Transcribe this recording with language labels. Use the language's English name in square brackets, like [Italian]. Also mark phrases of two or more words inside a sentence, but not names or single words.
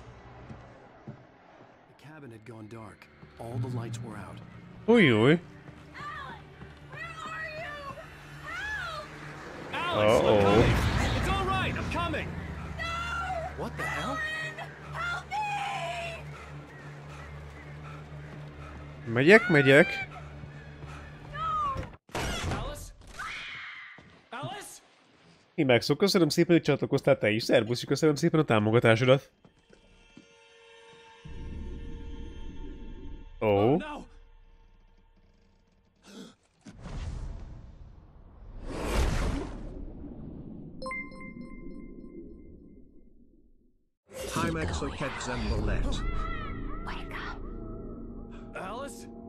[English] The cabin had gone dark. All the lights were out. Ui, ui. Alice, I'm coming. It's all right. I'm coming. No! What the hell? Help me! [Hungarian] Megyek, megyek. [English] Alice? Alice? [Hungarian] Imákszok, köszönöm szépen, hogy csatlakoztál te is. Szerbusz, köszönöm szépen a támogatásodat. Ó. [English] No. Timex or Kedzembolet. Wake up. Alice?